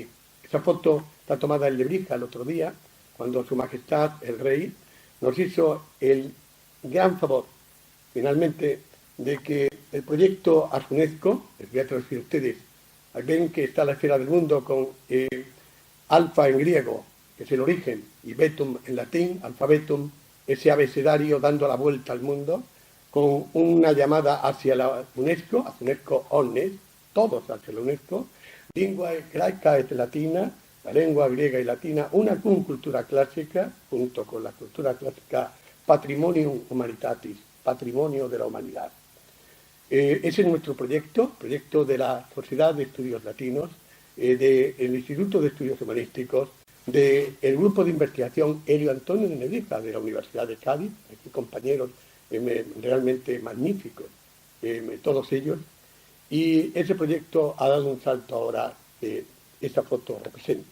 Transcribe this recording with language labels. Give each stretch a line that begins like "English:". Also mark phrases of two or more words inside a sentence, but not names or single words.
Spanish: Esa foto está tomada en Lebrija el otro día, cuando Su Majestad, el Rey, nos hizo el gran favor, finalmente, de que el proyecto UNESCO, les voy a traducir a ustedes, ven que está la esfera del mundo con alfa en griego, que es el origen, y betum en latín, alfabetum, ese abecedario dando la vuelta al mundo, con una llamada hacia la UNESCO, hacia UNESCO omnes, todos hacia la UNESCO,
Latin: lingua greca et latina,
Spanish: la lengua griega y latina, una cultura clásica, junto con la cultura clásica,
Latin: patrimonium humanitatis,
Spanish: patrimonio de la humanidad. Ese es nuestro proyecto de la Sociedad de Estudios Latinos, del Instituto de Estudios Humanísticos, del Grupo de Investigación Helio Antonio de Nebrija de la Universidad de Cádiz, aquí compañeros realmente magníficos, todos ellos, y ese proyecto ha dado un salto ahora que esta foto representa.